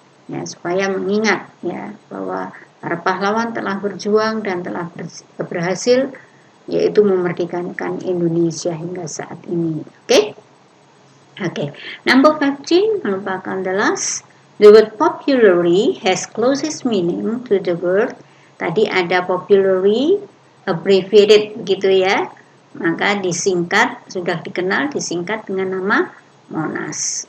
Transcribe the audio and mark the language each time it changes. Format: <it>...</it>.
<id>Ya, supaya mengingat ya bahwa para pahlawan telah berjuang dan telah berhasil yaitu memerdekakan Indonesia hingga saat ini. Oke.</id> <en>Number 15</en> <id>merupakan</id> <en>the last. The word popularly has closest meaning to the word.</en> <id>Tadi ada</id> <en>popularly, abbreviated</en> <id>gitu ya. Maka disingkat, sudah dikenal disingkat dengan nama Monas.</id>